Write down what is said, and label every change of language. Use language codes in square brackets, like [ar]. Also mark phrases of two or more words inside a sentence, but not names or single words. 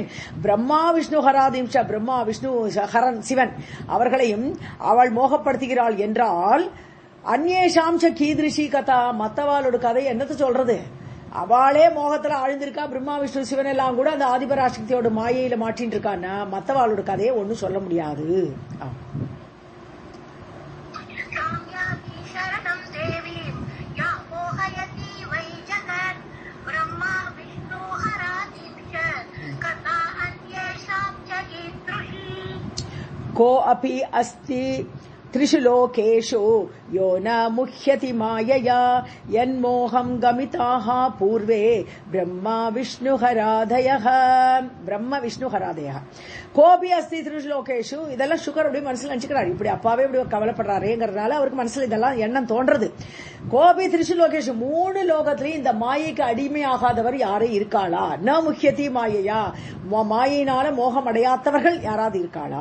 [sa] ब्रह्मा विष्णु हरादींश्च, [ta] பிரம்மா விஷ்ணு ஹரன் சிவன் அவர்களையும் அவள் மோகப்படுத்துகிறாள் என்றால் [sa] अन्येषां च कीदृशी कथा, [ta] மத்தவாளோட கதை என்னத்து சொல்றது? அவளே மோகத்துல ஆழ்ந்திருக்கா. பிரம்மா விஷ்ணு சிவன் எல்லாம் கூட அந்த ஆதிபராசக்தியோட மாயையில மாட்டின்னு இருக்கான்னா மத்தவாளோட கதையை ஒன்னும் சொல்ல முடியாது. [sa] को अपि अस्ति त्रिषु लोकेषु यो न मुह्यति मायया यन्मोहं गमिताः पूर्वे ब्रह्मा विष्णुहरादयः. ब्रह्म विष्णुहरादयः कोऽपि अस्ति त्रिषुलोकेषु. [ta] இதெல்லாம் சுகருடைய மனசுல நினைச்சுக்கிறாரு. இப்படி அப்பாவே இப்படி கவலைப்படுறாருங்கிறதுனால அவருக்கு மனசுல இதெல்லாம் எண்ணம் தோன்றது. [sa] कोऽपि त्रिषुलोकेषु, [ta] 3 லோகத்திலையும் இந்த மாயைக்கு அடிமையாகாதவர் யாரே இருக்காளா? [sa] न मुह्यति मायया, [ta] மாயினால மோகம் அடையாதவர்கள் யாராவது இருக்காளா?